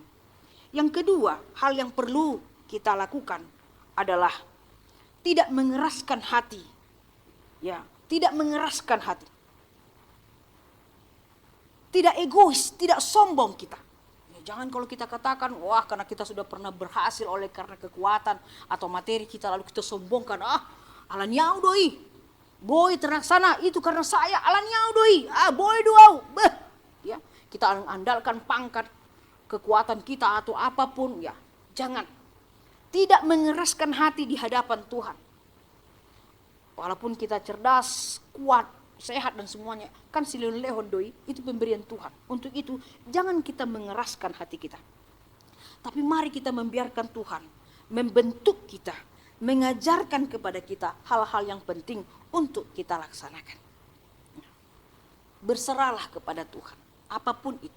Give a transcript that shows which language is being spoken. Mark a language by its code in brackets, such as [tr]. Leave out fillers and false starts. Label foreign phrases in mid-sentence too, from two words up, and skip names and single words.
[id] Yang kedua, hal yang perlu kita lakukan adalah tidak mengeraskan hati. Ya, tidak mengeraskan hati. Tidak egois, tidak sombong kita. Ya, jangan kalau kita katakan, wah karena kita sudah pernah berhasil oleh karena kekuatan atau materi kita, lalu kita sombongkan, [bbc] alanyau doi. [id] Boy terlaksana itu karena saya, [bbc] alanyau doi. Boy doau. [id] Ya, kita andalkan pangkat, kekuatan kita atau apapun, ya. Jangan. Tidak mengeraskan hati di hadapan Tuhan. Walaupun kita cerdas, kuat, sehat dan semuanya, kan [bbc] silun lehon doi, [id] itu pemberian Tuhan. Untuk itu jangan kita mengeraskan hati kita. Tapi mari kita membiarkan Tuhan membentuk kita, mengajarkan kepada kita hal-hal yang penting untuk kita laksanakan. Berserahlah kepada Tuhan, apapun itu.